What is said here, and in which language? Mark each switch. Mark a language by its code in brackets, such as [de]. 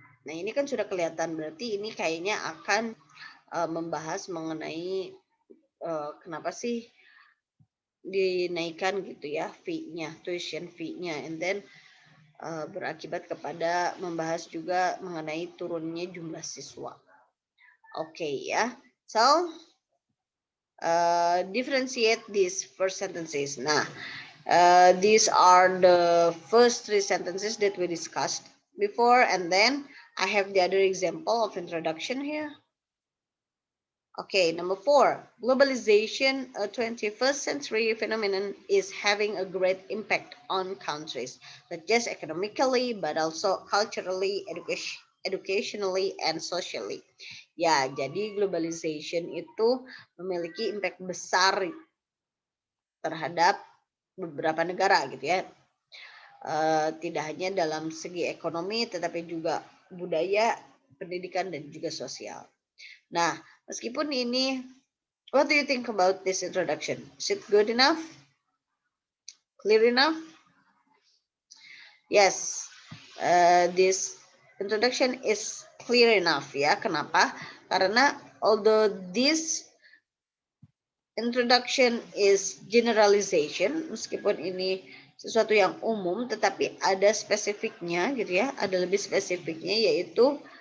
[id] Nah, ini kan sudah kelihatan, berarti ini kayaknya akan membahas mengenai kenapa sih dinaikkan gitu ya fee-nya, tuition fee-nya, and then berakibat kepada membahas juga mengenai turunnya jumlah siswa. [en] Oke ya, so differentiate these first sentences. Nah, these are the first three sentences that we discussed before, and then I have the other example of introduction here. Okay, number 4, globalization, a 21st century phenomenon, is having a great impact on countries, not just economically, but also culturally, educationally, and socially. [id] Ya, jadi globalization itu memiliki impact besar terhadap beberapa negara gitu ya. Tidak hanya dalam segi ekonomi, tetapi juga budaya, pendidikan, dan juga sosial. Nah, meskipun ini, [en] what do you think about this introduction? Is it good enough? Clear enough? Yes, this introduction is clear enough ya. [id] Kenapa? Karena [en] although this introduction is generalization, [id] meskipun ini sesuatu yang umum, tetapi ada spesifiknya gitu ya, ada lebih spesifiknya, yaitu